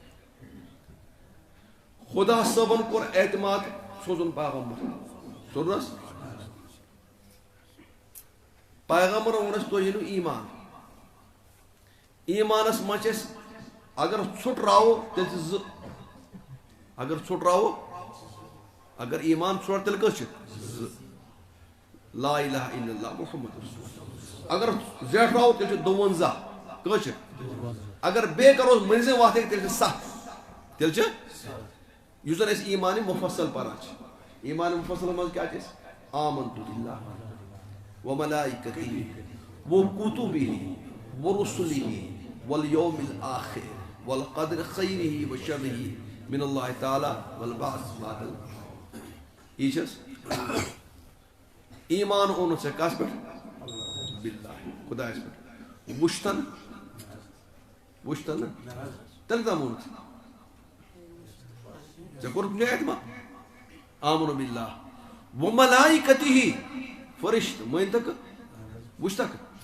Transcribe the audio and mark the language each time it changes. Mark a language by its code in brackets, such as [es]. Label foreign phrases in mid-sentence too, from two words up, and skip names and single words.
[ks] خدا صٲبن کوٚر اعتماد سوزُن پیغمبر سوزُن حظ پیغمبرن ووٚن اَسہِ تُہۍ أنِو ایٖمان ایٖمانس منٛز چھِ أسۍ اگر ژھُٹراوو تیٚلہِ چھِ زٕ اگر ژھُٹراوو اگر ایٖمان ژھُٹراوو تیٚلہِ کٔژ چھِ زٕ [ar] لا الہ الا اللہ محمد رسول [ks] اللہ اگر زیٹھراوو تیٚلہِ چھِ 52 کٔژ چھِ اگر بیٚیہِ کرو مٔنٛزِم وتھ ہیٚکہِ تیٚلہِ چھِ 7 تیٚلہِ چھِ یُس زن أسۍ ایٖمانِ مُفصل پران چھِ ایٖمانِ مُفصلس منٛز کیٛاہ چھِ أسۍ [ar] آمنتُ بِاللہ وملائکتہ وکتبہ ورسلہ والیوم الآخر والقدر خیرہ وشرہ من اللہ تعالیٰ والبعث بعد الموت [ks] یی چھس ایمان اوٚنُتھ ژےٚ کس پٮ۪ٹھ باللہ خدایس پٮ۪ٹھ وٕچھتن نہٕ تیٚلہِ کتھ اوٚنُتھ ژےٚ کوٚرُتھ مےٚ اعتماد [ar] آمنو باللہ وملائکتہ [ks] فرشتہٕ مٲنتکھ وٕچھتکھ